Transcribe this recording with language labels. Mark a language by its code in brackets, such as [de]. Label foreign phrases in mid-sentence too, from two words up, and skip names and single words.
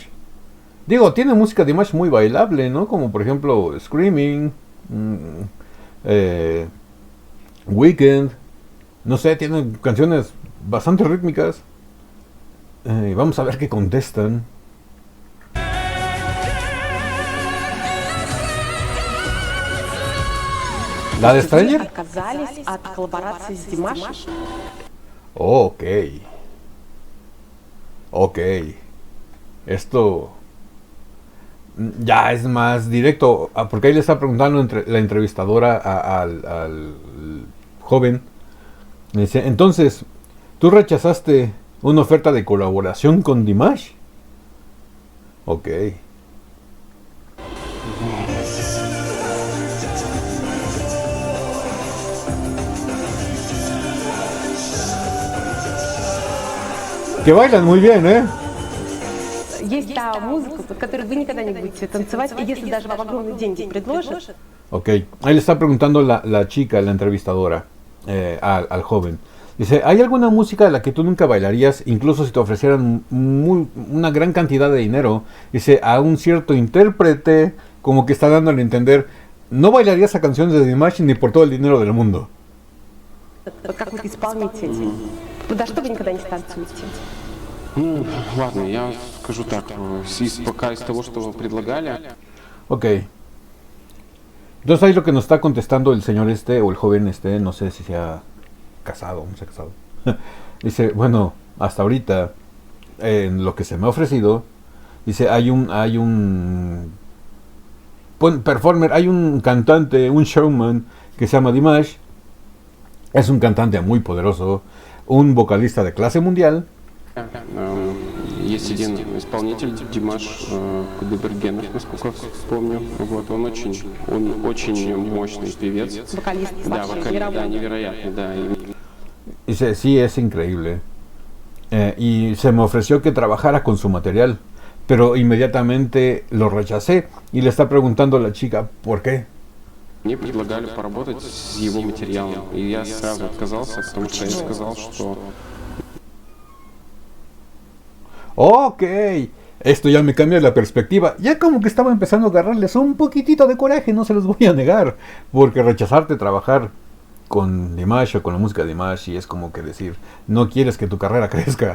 [es] Digo, tiene música de Dimash muy bailable, ¿no? Como por ejemplo Screaming, eh, Weekend, no sé, tiene canciones bastante rítmicas. Vamos a ver qué contestan. ¿La de [ru] Вы [es] Stranger? [ru] отказались от коллаборации с Димашем? [es] Ok, ok. Esto ya es más directo, porque ahí le está preguntando la entrevistadora al joven. Me dice, entonces, ¿tú rechazaste una oferta de colaboración con Dimash? Ok. Que bailan muy bien, ¿eh? [ru] Есть та музыка, под которую вы никогда не будете танцевать, и если даже вам огромные деньги предложат, [es] Ok, ahí le está preguntando la chica, la entrevistadora, al joven. Dice, ¿hay alguna música de la que tú nunca bailarías, incluso si te ofrecieran una gran cantidad de dinero? Dice, a un cierto intérprete, como que está dándole a entender, no bailarías a canciones de Dimash ni por todo el dinero del mundo. [ru] вот как вот исполнитель, вы да что вы никогда не станцуете? Ну, ладно, я скажу так, пока из того, что вы предлагали, [es] Ok. Entonces ahí lo que nos está contestando el señor este, o el joven este, no sé si se ha casado o no se ha casado. Dice, bueno, hasta ahorita, en lo que se me ha ofrecido, dice, performer, hay un cantante, un showman que se llama Dimash. Es un cantante muy poderoso, un vocalista de clase mundial. [ru] есть один исполнитель, Димаш Кудайбергенов, насколько помню. Вот, он очень мощный певец. Вокалист Да, вообще вокалист, да, мировой. невероятный, да. [es] Dice, sí, es increíble. Y se me ofreció que trabajara con su material, pero inmediatamente lo rechacé. Y le está preguntando a la chica, ¿por qué? [ru] Мне предлагали поработать с его материалом, и я сразу отказался, потому что я сказал, что [es] Ok, esto ya me cambia la perspectiva. Ya como que estaba empezando a agarrarles un poquitito de coraje, no se los voy a negar. Porque rechazarte trabajar con Dimash o con la música de Dimash y es como que decir, no quieres que tu carrera crezca.